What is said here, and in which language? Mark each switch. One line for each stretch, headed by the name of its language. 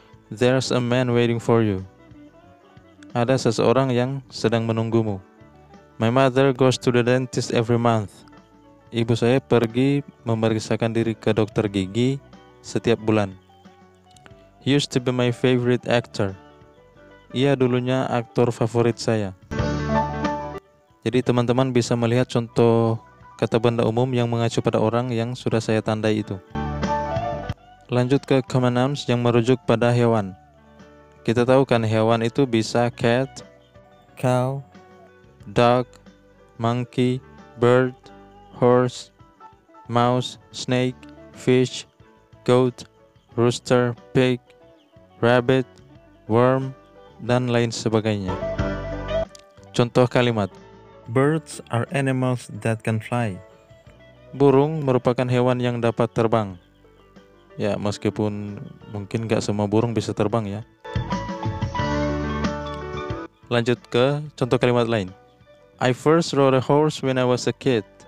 English: There's a man waiting for you.
Indonesian: Ada seseorang yang sedang menunggumu.
English: My mother goes to the dentist every month.
Indonesian: Ibu saya pergi memeriksakan diri ke dokter gigi setiap bulan.
English: He used to be my favorite actor.
Indonesian: Ia dulunya aktor favorit saya. Jadi teman-teman bisa melihat contoh kata benda umum yang mengacu pada orang yang sudah saya tandai itu. Lanjut ke common nouns yang merujuk pada hewan. Kita tahu kan hewan itu bisa cat, cow, dog, monkey, bird, horse, mouse, snake, fish, goat, rooster, pig, rabbit, worm, dan lain sebagainya. Contoh kalimat.
English: Birds are animals that can fly.
Indonesian: Burung merupakan hewan yang dapat terbang. Ya, meskipun mungkin nggak semua burung bisa terbang ya. Lanjut ke contoh kalimat lain.
English: I first rode a horse when I was a kid.